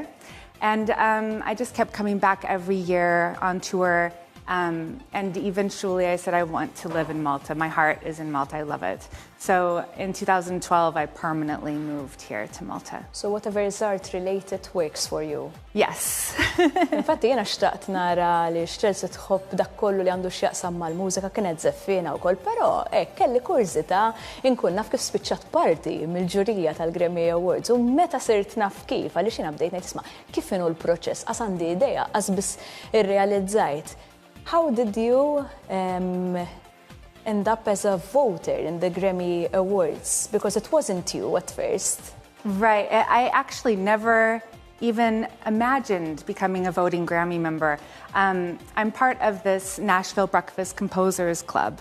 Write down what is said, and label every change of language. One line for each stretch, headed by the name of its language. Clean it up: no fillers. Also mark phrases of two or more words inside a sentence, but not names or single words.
English: And I just kept coming back every year on tour. And eventually I said I want to live in Malta. My heart is in Malta. I love it. So in 2012, I permanently moved here to Malta. So whatever is art-related works for you? Yes.
Maltese: Infatti jiena xtaqt nara li Chellcy tħobb dak kollu li għandu x'jaqsam mal-mużika kienet żeffina wkoll, però kelli kurżità inkun naf kif spiċċat parti mill-ġurija tal-Grammy Awards u meta sirt naf kif għaliex jiena bdejt ngħid isma' kif inhu l-proċess qas għandi idea qas biss irrealizzajt.
English: How did you end up as a voter in the Grammy Awards? Because it wasn't you at first. Right. I actually never even imagined becoming a voting Grammy member. I'm part of this Nashville Breakfast Composers Club.